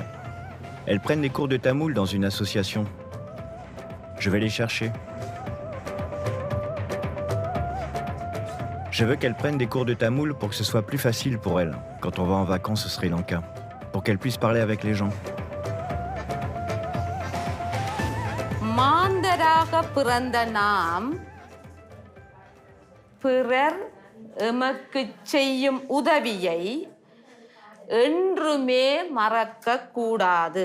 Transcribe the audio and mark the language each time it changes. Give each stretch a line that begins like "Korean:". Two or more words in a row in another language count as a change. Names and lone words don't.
French: Elles prennent des cours de tamoul dans une association. Je vais les chercher. Je veux qu'elles prennent des cours de tamoul pour que ce soit plus facile pour elles quand on va en vacances au Sri Lanka, pour qu'elles puissent parler avec les gens.
Tamil: மாந்தராக பிறந்த நாம் பிறர் எமக்குச் செய்யும் உதவியை என்றுமே மறக்கக்கூடாது.